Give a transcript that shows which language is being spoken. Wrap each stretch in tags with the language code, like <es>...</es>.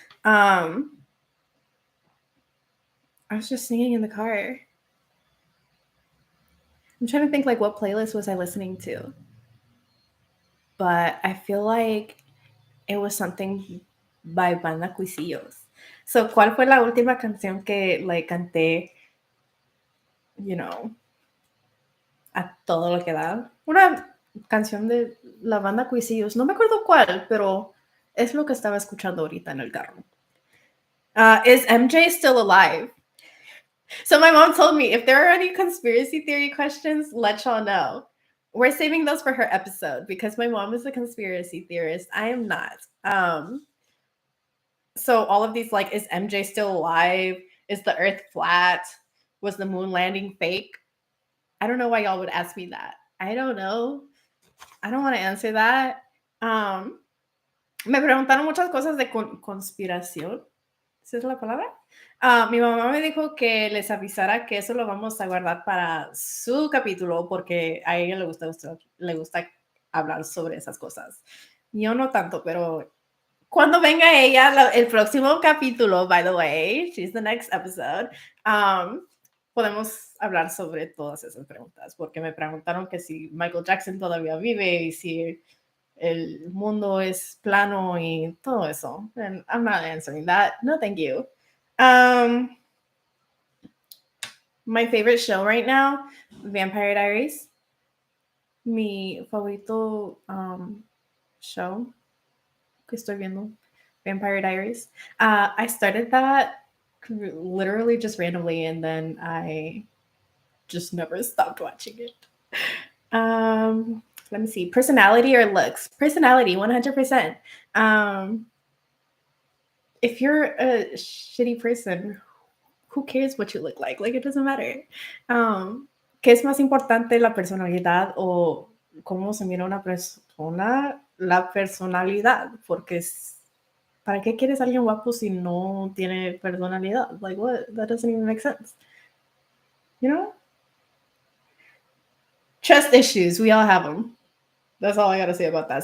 <en>I was just singing in the car. I'm trying to think like what playlist was I listening to, but I feel like it was something by Banda Cuisillos.</en> <es>So, ¿cuál fue la última canción que like canté?</es> <en>You know,</en> <es>a todo lo que da. Una canción de la Banda Cuisillos. No me acuerdo cuál, pero es lo que estaba escuchando ahorita en el carro.</es> <en>Is MJ still alive? So my mom told me if there are any conspiracy theory questions, let y'all know. We're saving those for her episode because my mom is a conspiracy theorist. I am not. So all of these, like, is MJ still alive? Is the earth flat? Was the moon landing fake? I don't know why y'all would ask me that. I don't know. I don't want to answer that.</en> <es>Me preguntaron muchas cosas de conspiración. ¿Esa es la palabra? Mi mamá me dijo que les avisara que eso lo vamos a guardar para su capítulo porque a ella le gusta hablar sobre esas cosas. Yo no tanto, pero cuando venga ella, el próximo capítulo,</es> <en>by the way, she's the next episode,</en> <es>podemos hablar sobre todas esas preguntas, porque me preguntaron que si Michael Jackson todavía vive y si el mundo es plano y todo eso.</es> <en>And I'm not answering that. No, thank you. Um, my favorite show right now, Vampire Diaries.</en> <es>Mi favorito show que estoy viendo, Vampire Diaries.</es> <en>I started that literally just randomly, and then I just never stopped watching it. Let me see. Personality or looks? Personality, 100%. If you're a shitty person, who cares what you look like? Like, it doesn't matter.</en> <es>¿Qué es más importante, la personalidad o cómo se mira una persona? La personalidad, porque ¿para qué quieres a alguien guapo si no tiene personalidad?</es> <en>Like, what? That doesn't even make sense. You know? Trust issues, we all have them. That's all I gotta say about that.</en>